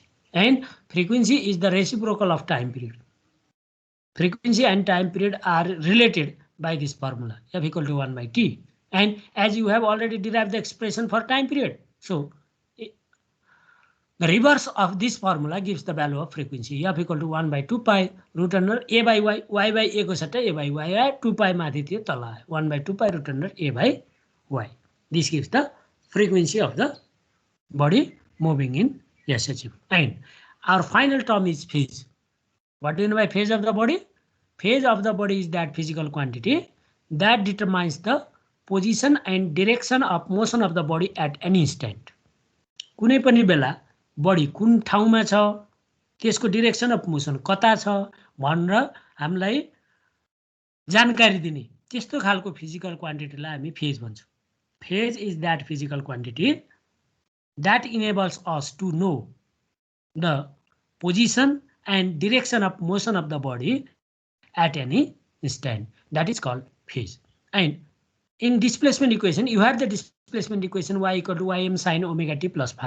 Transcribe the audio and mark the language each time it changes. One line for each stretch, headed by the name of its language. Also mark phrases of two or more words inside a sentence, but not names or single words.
English: And frequency is the reciprocal of time period. Frequency and time period are related by this formula, f equal to 1 by t. And as you have already derived the expression for time period, so the reverse of this formula gives the value of frequency f equal to 1 by 2 pi root under a by y,
Nepali: y by a को सट्टा a by y आयो, 2 pi माथि थियो तल आयो,
English: 1 by 2 pi root under a by y. This gives the frequency of the body moving in SHM. And our final term is phase. What do you know by phase of the body? Phase of the body is that physical quantity that determines the position and direction of motion of the body at any instant.
Nepali: कुनै पनि बेला बडी कुन ठाउँमा छ, त्यसको
English: direction of motion
Nepali: कता छ भनेर हामीलाई जानकारी दिने त्यस्तो खालको
English: physical quantityलाई
Nepali: हामी फेज भन्छौँ.
English: phase is that physical quantity that enables us to know the position and direction of motion of the body at any instant. That is called phase. And in displacement equation, you have the displacement equation y equal to ym sin omega t plus phi.